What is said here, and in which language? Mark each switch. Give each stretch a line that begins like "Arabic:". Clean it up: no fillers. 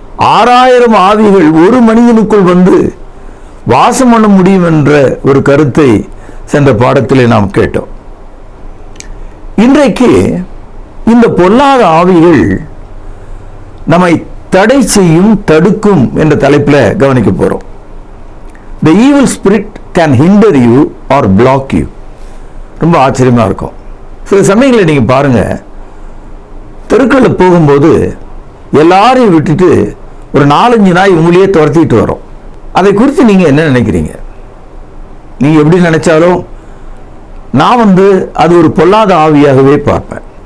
Tamil: 6000 ஆவிகள் ஒரு மனிதனுக்குள் வந்து வாசம் பண்ண முடியும் என்ற ஒரு கருத்தை சென்ற பாடத்திலே நாம் கேட்டோம். இன்றைக்கு இந்த பொல்லாத ஆவிகள் நம்மை தடை செய்யும், தடுக்கும் என்ற தலைப்பில் கவனிக்க போறோம்.
English: The evil spirit can hinder you or block you.
Tamil: ரொம்ப ஆச்சரியமா இருக்கும். சில சமயங்களை நீங்க பாருங்க, தெருக்களில் போகும்போது எல்லாரையும் விட்டுட்டு ஒரு 4-5 நாய் உங்களையே துரத்திட்டு வரும். அதை குறித்து நீங்க என்ன நினைக்கிறீங்க? நீங்க எப்படி நினைச்சாலும் நான் அது ஒரு பொல்லாத ஆவியாகவே பார்ப்பேன்.